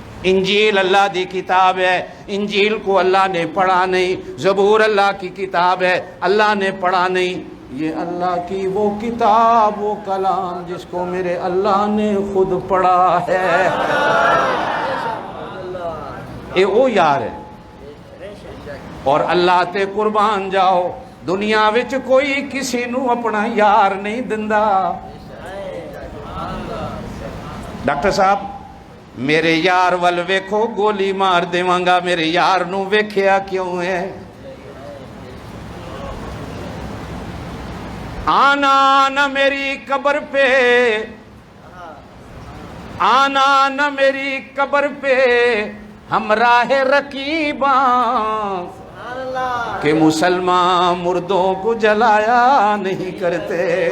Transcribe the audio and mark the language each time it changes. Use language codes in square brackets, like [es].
[pa] انجیل اللہ دی کتاب ہے, [ur] انجیل کو اللہ نے پڑھا نہیں. زبور اللہ کی کتاب ہے, اللہ نے پڑھا نہیں. یہ اللہ کی وہ کتاب, وہ کلام جس کو میرے اللہ نے خود پڑھا ہے. [pa] اے او یار ہے. اور اللہ تے قربان جاؤ, دنیا وچ کوئی کسی نو اپنا یار نہیں دندا. ڈاکٹر صاحب میرے یار ول ویکھو گولی مار دیواں گا, میرے یار نو ویکھیا کیوں ہے؟ [ur] آنا نہ میری قبر پہ, آنا نہ میری قبر پہ ہمراہ رقیباں, کہ مسلمان مردوں کو جلایا نہیں کرتے.